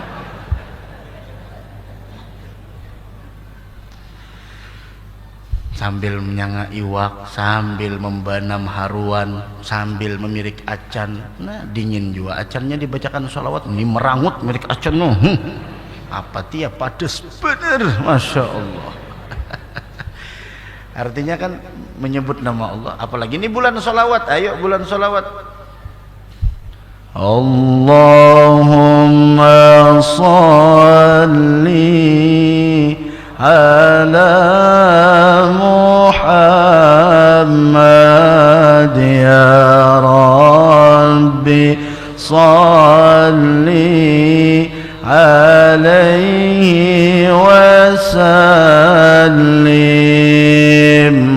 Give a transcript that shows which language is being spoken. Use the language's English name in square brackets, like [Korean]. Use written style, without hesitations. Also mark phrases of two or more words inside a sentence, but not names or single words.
[Banjar] Sambil menyanga iwak, sambil membanam haruan, sambil memirik acan. Nah, dingin juga acannya dibacakan salawat, ini merangut mirik acan. Apa tiap padas bener, [Arabic] ما شاء الله. [Indonesian] Artinya kan menyebut nama Allah, apalagi ini bulan salawat. Ayo bulan salawat. [Arabic] اللهم صل على محمد يا رب صل عليه وسلم.